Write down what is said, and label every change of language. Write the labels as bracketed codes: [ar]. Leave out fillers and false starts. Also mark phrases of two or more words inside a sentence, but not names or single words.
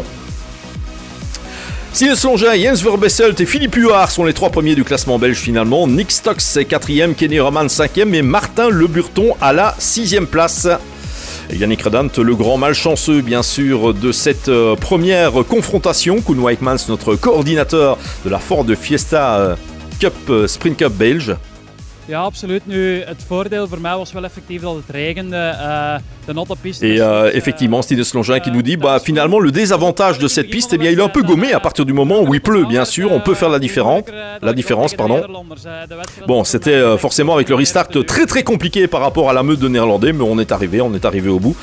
[fr] Stinus Longin, Jens Verbesselt et Philippe Huard sont les 3 premiers du classement belge finalement. Nick Stocks est 4e, Kenny Roman 5e et Martin Le Burton à la 6e place. Et Yannick Redant, le grand malchanceux bien sûr de cette première confrontation. Koen Wijkmans, notre coordinateur de la Ford Fiesta Cup, Sprint Cup belge. [nl] Ja, absoluut. Nu, het voordeel voor mij was wel effectief dat het regende. De natte piste. [fr] Et effectivement, Stinus Longin qui nous dit, finalement, le désavantage de cette piste, il est un peu gommé à partir du moment où il pleut, bien sûr. On peut faire la différence. Bon, c'était forcément avec le restart très très compliqué par rapport à la meute de Néerlandais, mais on est arrivé au bout.